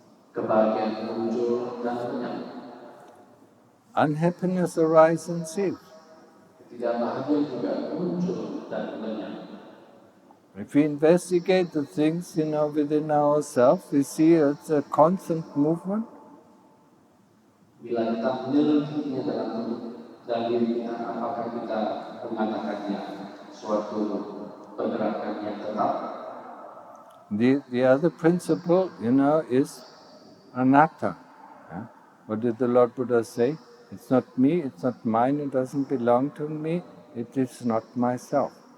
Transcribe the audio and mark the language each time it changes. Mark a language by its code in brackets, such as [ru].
[id] Kebahagiaan muncul dan lenyap. [en] Unhappiness arises and ceases. [id] Ketidakbahagiaan juga muncul dan lenyap. [en] If we investigate the things, within ourselves, we see it's a constant movement. [id] Bila kita menyelidikinya dalam diri kita, apakah kita mengatakannya suatu pergerakan yang tetap? [en] The other principle, is anatta. Yeah? What did the Lord Buddha say? It's not me, it's not mine, it doesn't belong to me, it is not myself.